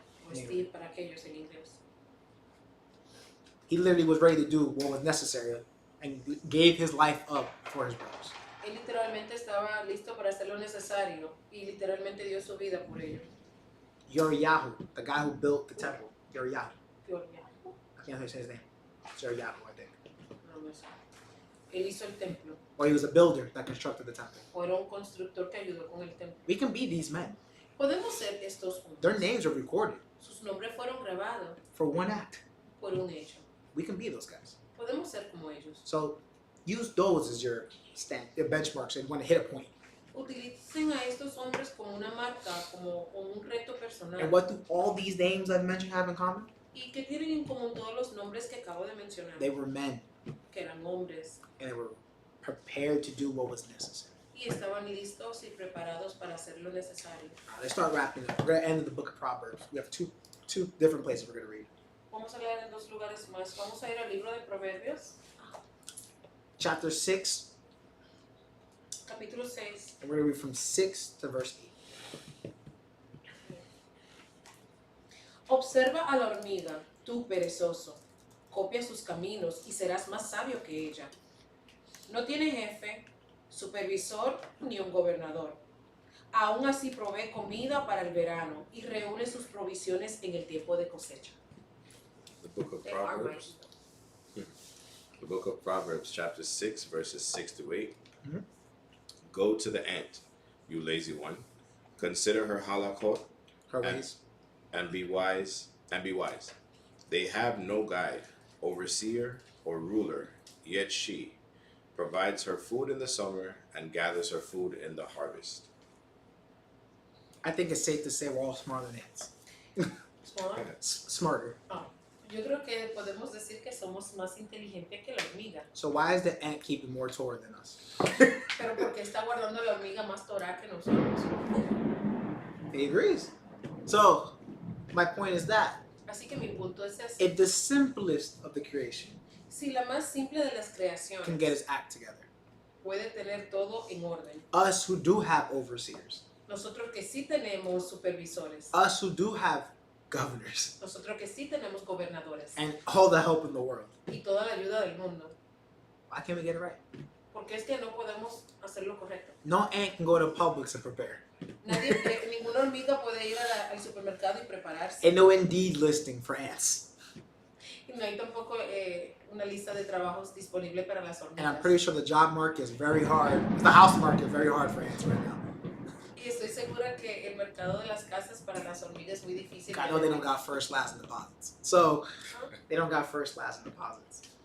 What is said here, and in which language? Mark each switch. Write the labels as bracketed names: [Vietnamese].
[Spanish] o Steve para aquellos en inglés. [English] He literally was ready to do what was necessary and gave his life up for his brothers. [Spanish] Él literalmente estaba listo para hacer lo necesario y literalmente dio su vida por ello. [English] Yoriyahu, the guy who built the temple. Yoriyahu. [Spanish] Dios, [English] I can't say his name. It's Yoriyahu, I think. [Spanish] no me sé. Él hizo el templo, [English] Or he was a builder that constructed the temple. [Spanish] o era un constructor que ayudó con el templo. [English] We can be these men. [Spanish] Podemos ser estos hombres. [English] Their names are recorded [Spanish] Sus nombres fueron grabados [English] for one act. [Spanish] por un hecho. [English] We can be those guys. [Spanish] Podemos ser como ellos. [English] So use those as your benchmarks and when to hit a point. [Spanish] Utilicen a estos hombres como una marca, como un reto personal. [English] And what do all these names I've mentioned have in common? [Spanish] ¿Y qué tienen en común todos los nombres que acabo de mencionar? [English] They were men [Spanish] Que eran hombres [English] and they were prepared to do what was necessary. [Spanish] y estaban listos y preparados para hacer lo necesario. [English] Let's start wrapping up. We're going to end the book of Proverbs. We have two different places we're going to read. [Spanish] Vamos a leer en dos lugares más. Vamos a ir al libro de Proverbios, [English] Chapter 6, [Spanish] capítulo 6. [English] and we're going to read from 6 to verse 8. [Spanish] Observa a la hormiga, tú perezoso. Copia sus caminos y serás más sabio que ella. No tiene jefe, supervisor ni un gobernador. Aún así provee comida para el verano y reúne sus provisiones en el tiempo de cosecha. [English] The book of They are Proverbs. The book of Proverbs, chapter 6, verses 6 to 8. Mhm. Go to the ant, you lazy one. Consider her halakot Her and, ways. and be wise. They have no guide, overseer, or ruler, yet she provides her food in the summer and gathers her food in the harvest. I think it's safe to say we're all smarter than ants. Smarter. [Spanish] Yo creo que podemos decir que somos más inteligentes que la hormiga. [English] So why is the ant keeping more Torah than us? [Spanish] Pero porque está guardando la hormiga más Torah que nosotros. [English] He agrees. So my point is that [Spanish] Así que mi punto es ese. [English] if the simplest of the creation [Spanish] Si la más simple de las creaciones [English] can get his act together, [Spanish] puede tener todo en orden. [English] us who do have overseers, [Spanish] Nosotros que sí tenemos supervisores. [English] us who do have governors, [Spanish] Nosotros que sí tenemos gobernadores. [English] and all the help in the world, [Spanish] Y toda la ayuda del mundo. [English] why can't we get it right? [Spanish] Porque es que no podemos hacer lo correcto. [English] No ant can go to Publix and prepare. [Spanish] Ninguna hormiga puede ir al supermercado y prepararse. [English] And no Indeed listing for ants. [Spanish] Y no hay tampoco una lista de trabajos disponible para las [English] And I'm [Spanish] hormigas. [English] pretty sure the job market is very hard. The house market is very hard for ants right now. [Spanish] Y estoy segura que el mercado de las casas para las hormigas es muy difícil. [English] I know they don't got first, last, and deposits. So they don't got first, last, and deposits.